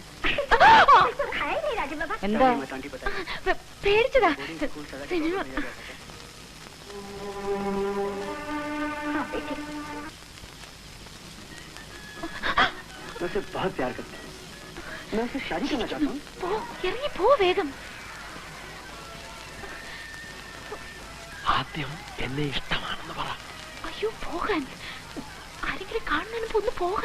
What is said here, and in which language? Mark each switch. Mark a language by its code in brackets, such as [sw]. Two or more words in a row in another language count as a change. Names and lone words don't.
[hi] तो है नहीं राजू बाबा। [ml] എന്താ? [hi] आंटी बताइए। [ml] പേടിച്ചതാ. [hi] हाँ बेटे, मैं उसे बहुत प्यार करता हूँ. मैं उसे शादी करना चाहता हूँ. [ml] ഇറങ്ങി പോ വേഗം. ആദ്യം എന്നെ ഇഷ്ടമാണെന്ന് പറ. അയ്യോ പോകാൻ. ആരെങ്കിലും കാണുന്നതിന് ഒന്ന് പോകാൻ.